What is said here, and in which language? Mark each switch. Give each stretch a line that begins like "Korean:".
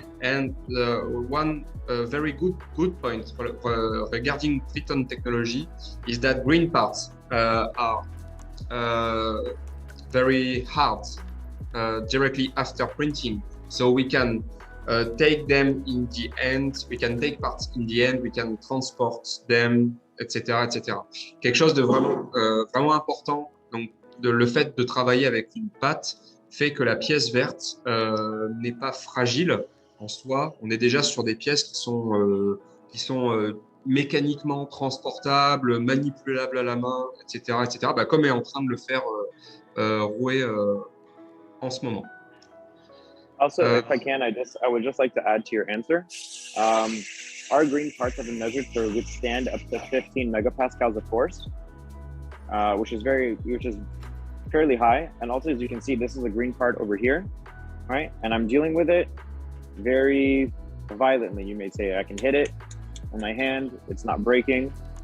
English: And one very good point regarding Tritone technology is that green parts are very hard directly after printing. So we can take them in the end, we can take parts in the end, we can transport them, etc., etc.
French: Quelque chose de vraiment important. Donc, le fait de travailler avec une pâte fait que la pièce verte n'est pas fragile en soi. On est déjà sur des pièces qui sont mécaniquement transportables, manipulables à la main, etc., etc. Comme est en train de le faire Roee en ce moment.
English: Also, if I can, I would just like to add to your answer. Our green parts have been measured to withstand up to 15 megapascals of force, which is fairly high. And also, as you can see, this is a green part over here, right? And I'm dealing with it very violently, you may say. I can hit it on my hand, it's not breaking.